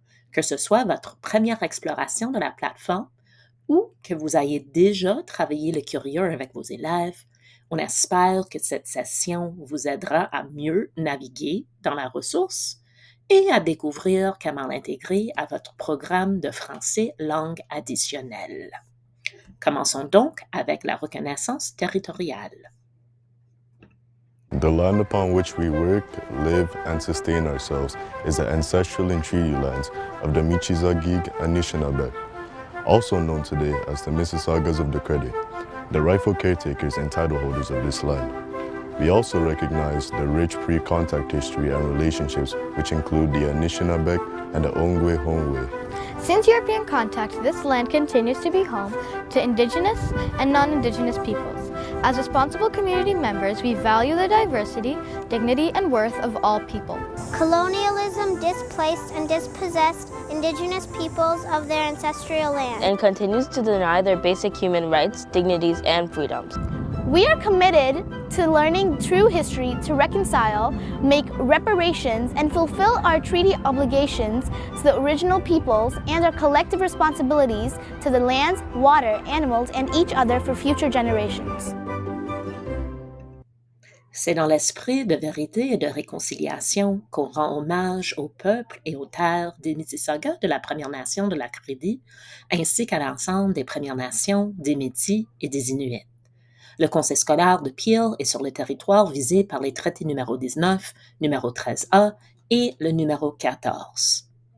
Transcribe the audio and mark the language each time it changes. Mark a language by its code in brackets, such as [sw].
[fr] Que ce soit votre première exploration de la plateforme ou que vous ayez déjà travaillé le curieux avec vos élèves, on espère que cette session vous aidera à mieux naviguer dans la ressource et à découvrir comment l'intégrer à votre programme de français langue additionnelle. Commençons donc avec la reconnaissance territoriale. [en] The land upon which we work, live, and sustain ourselves is the ancestral and treaty lands of the Michizagig Anishinaabe, also known today as the Mississaugas of the Credit, the rightful caretakers and title holders of this land. We also recognize the rich pre-contact history and relationships which include the Anishinaabeg and the Ongwe-Hongwe. Since European contact, this land continues to be home to Indigenous and non-Indigenous peoples. As responsible community members, we value the diversity, dignity, and worth of all people. Colonialism displaced and dispossessed Indigenous peoples of their ancestral land and continues to deny their basic human rights, dignities, and freedoms. We are committed to learning true history to reconcile, make reparations, and fulfill our treaty obligations to the original peoples and our collective responsibilities to the lands, water, animals, and each other for future generations. [fr] C'est dans l'esprit de vérité et de réconciliation qu'on rend hommage au peuple et aux terres des Mississaugas de la Première Nation de la Credit, ainsi qu'à l'ensemble des Premières Nations, des Métis et des Inuits. Le conseil scolaire de Peel est sur le territoire visé par les traités numéro 19, numéro 13A et le numéro 14.